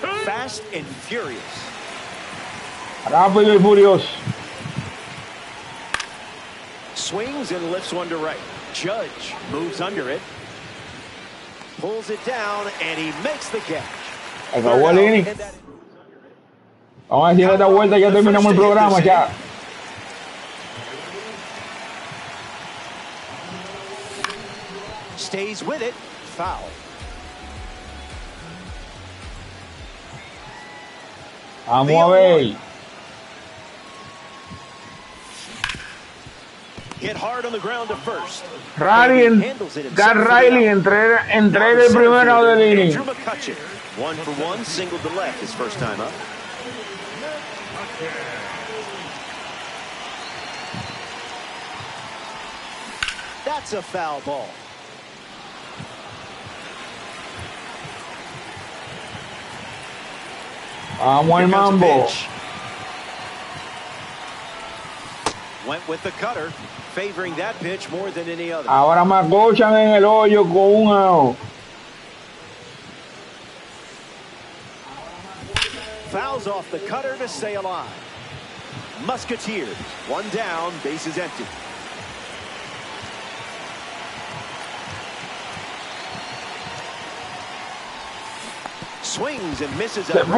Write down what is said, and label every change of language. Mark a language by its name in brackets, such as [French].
[English] Fast and furious. [Spanish] Rápido y furioso. [English] Swings and lifts one to right. Judge moves under it. Pulls it down and he makes the catch. [Spanish] Acabó el inning. Vamos a decir esta vuelta, ya terminamos el programa ya. [English] Stays with it. Foul. [Spanish] Vamos a ver. [English] Hit hard on the ground to first. [Spanish] Riley entrega el primero del inning. [English] 1 for 1, singled to left his first time up. That's a foul ball. [Spanish] Vamos al mambo. [English] Went with the cutter, favoring that pitch more than any other. [Spanish] Ahora me acochan en el hoyo con un out. [English] Fouls off the cutter to stay alive. Musketeers, 1 down, bases empty. Swings and misses.